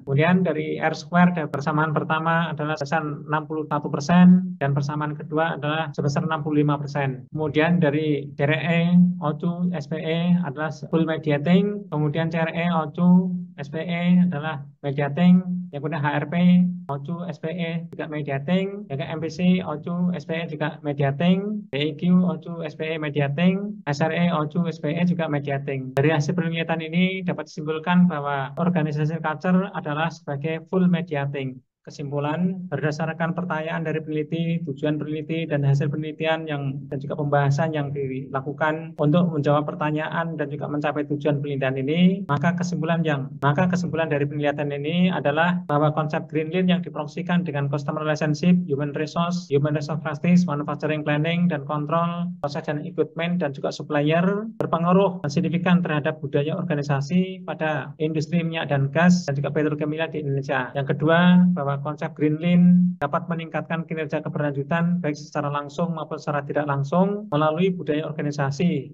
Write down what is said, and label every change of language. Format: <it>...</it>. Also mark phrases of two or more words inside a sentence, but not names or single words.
<id>Kemudian dari</id> <en>R square</en> <id>dan persamaan pertama adalah sebesar 61% dan persamaan kedua adalah sebesar 65%. Kemudian dari CRE, O2, SPE adalah</id> <en>full mediating,</en> <id>kemudian CRE, O2, SPE adalah mediating, yang kemudian HRP, O2, SPE juga mediating, yang MPC, O2, SPE juga mediating, DIQ, O2, SPE mediating, SRE, O2, SPE juga mediating. Dari hasil penelitian ini dapat disimpulkan bahwa organisasi</id> <en>culture adalah</en> <id>sebagai</id> <en>full mediating.</en> <id>Kesimpulan, berdasarkan pertanyaan dari peneliti, tujuan peneliti, dan hasil penelitian dan juga pembahasan yang dilakukan untuk menjawab pertanyaan dan juga mencapai tujuan penelitian ini, maka kesimpulan dari penelitian ini adalah bahwa konsep Green Lean yang diproyeksikan dengan</id> <en>customer relationship, human resource practice, manufacturing planning</en> <id>dan control, proses dan equipment, dan juga supplier berpengaruh signifikan terhadap budaya organisasi pada industri minyak dan gas dan juga petrokimia di Indonesia. Yang kedua, bahwa konsep Green Lean dapat meningkatkan kinerja keberlanjutan baik secara langsung maupun secara tidak langsung melalui budaya organisasi.</id>